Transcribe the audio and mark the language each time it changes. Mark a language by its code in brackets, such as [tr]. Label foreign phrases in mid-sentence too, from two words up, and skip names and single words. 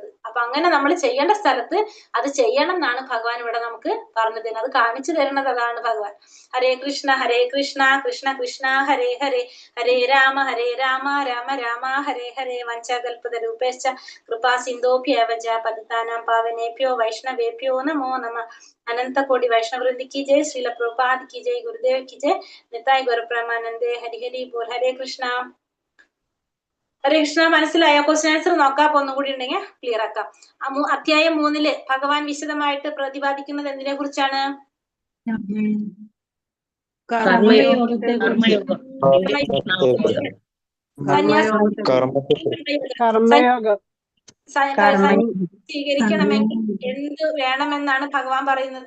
[ml] അപ്പൊ അങ്ങനെ നമ്മൾ ചെയ്യേണ്ട സ്ഥലത്ത് അത് ചെയ്യണം എന്നാണ് ഭഗവാൻ ഇവിടെ നമുക്ക് പറഞ്ഞു തരുന്നത്. അത് കാണിച്ചു തരുന്നത് അതാണ് ഭഗവാൻ. [sa] ഹരേ കൃഷ്ണ കൃഷ്ണ കൃഷ്ണ ഹരേ ഹരേ, ഹരേ രാമ രാമ രാമ ഹരേ ഹരേ. വഞ്ചകൽപതരൂപേശ്ച കൃപാ സിന്ധോഭ്യവ ജ പതിതാനാം പാവനേഭ്യോ വൈഷ്ണവേഭ്യോ നമോ നമഃ. [hi] अनंत कोटि वैष्णव वृंद की जय, श्रील प्रभुपाद की जय, गुरुदेव की जय, निताय गौर प्रेमानंदे, हरि हरि बोल. हरे കൃഷ്ണ. [ml] ഹരേ കൃഷ്ണ. മനസ്സിലായോ? [en] question answer [ml] നോക്കാം. അപ്പൊ ഒന്നുകൂടി ഉണ്ടെങ്കിൽ ക്ലിയർ ആക്കാം. അധ്യായം 3 ഭഗവാൻ വിശദമായിട്ട് പ്രതിപാദിക്കുന്നത് എന്തിനെ കുറിച്ചാണ്? കർമ്മയോഗത്തെ സ്വീകരിക്കണമെങ്കിൽ എന്ത് വേണമെന്നാണ് ഭഗവാൻ പറയുന്നത്?